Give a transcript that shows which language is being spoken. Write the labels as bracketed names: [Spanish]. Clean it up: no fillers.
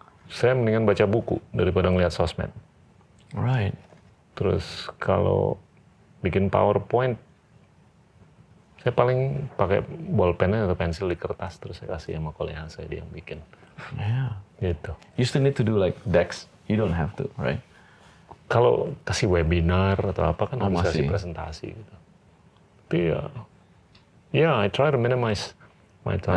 [Indonesian] Saya mendingan baca buku daripada ngeliat sosmed. [English] Right. [Indonesian] Terus kalau bikin PowerPoint, saya paling pakai bolpennya atau pensil di kertas, terus saya kasih sama kolega saya, dia yang bikin. [English] Yeah. [Indonesian] Gitu. [English] You still need to do like decks. You don't have to, right? [Indonesian] Kalau kasih webinar atau apa kan harus kasih masih. presentasi gitu. Tapi ya, [English] I try to minimize my time.